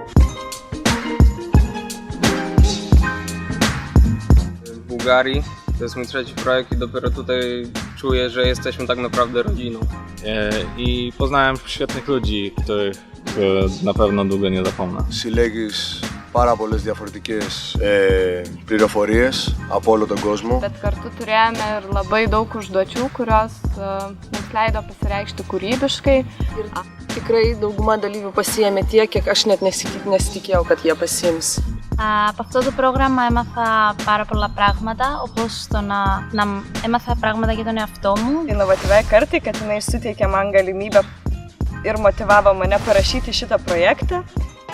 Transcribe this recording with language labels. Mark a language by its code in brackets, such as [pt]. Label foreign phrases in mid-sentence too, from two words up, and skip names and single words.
[pl] W Bułgarii to jest mój 3. projekt i dopiero tutaj czuję, że jesteśmy tak naprawdę rodziną. I poznałem świetnych ludzi, których na pewno długo nie zapomnę. [el] Συλλέγεις πάρα πολλές διαφορετικές πληροφορίες από όλο τον κόσμο. [lt] Bet kartu turėjome ir labai daug užduočių, kurios mums leido pasireikšti kūrybiškai. Ir tikrai dauguma dalyvių pasiėmė tiek, kiek aš net nesitikėjau, kad jie pasiims. [el] Από αυτό το πρόγραμμα έμαθα πάρα πολλά πράγματα, όπως το να έμαθα πράγματα για τον εαυτό μου. [lt] Inovatyviai kartai, kad jinai suteikė man galimybę ir motyvavo mane parašyti šitą projektą.